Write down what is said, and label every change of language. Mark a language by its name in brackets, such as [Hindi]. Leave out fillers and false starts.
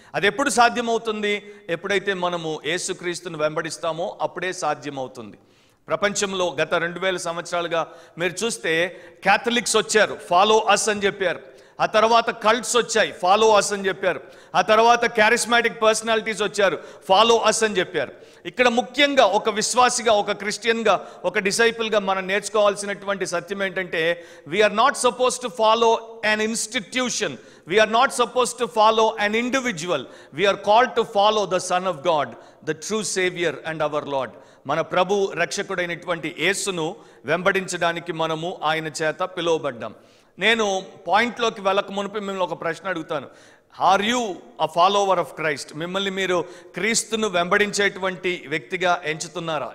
[Telugu] అది ఎప్పుడు సాధ్యమవుతుంది? ఎప్పుడైతే మనము యేసుక్రీస్తును వెంబడిస్తామో అప్పుడే సాధ్యమవుతుంది. ప్రపంచంలో గత 2000 సంవత్సరాలుగా మీరు చూస్తే క్యాథలిక్స్ వచ్చారు, ఫాలో అస్ అని చెప్పారు. ఆ తర్వాత కల్ట్స్ వచ్చాయి, ఫాలో అస్ అని చెప్పారు. ఆ తర్వాత క్యారిస్మాటిక్ పర్సనాలిటీస్ వచ్చారు, ఫాలో అస్ అని చెప్పారు. ఇక్కడ ముఖ్యంగా ఒక విశ్వాసిగా, ఒక క్రిస్టియన్గా, ఒక డిసైపుల్గా మనం నేర్చుకోవాల్సినటువంటి సత్యం ఏంటంటే, [English] We are not suppose to follow an institution, we are not supposed to follow an individual, we are called to follow the Son of God, the true Savior and our Lord. [Telugu] మన ప్రభు రక్షకుడైనటువంటి యేసును వెంబడించడానికి మనము ఆయన చేత పిలువబడ్డాం. నేను పాయింట్లోకి వెళ్ళక మునిపి మిమ్మల్ని ఒక ప్రశ్న అడుగుతాను. [English] Are you a follower of Christ? [Telugu] మిమ్మల్ని మీరు క్రీస్తును వెంబడించేటువంటి వ్యక్తిగా ఎంచుతున్నారా?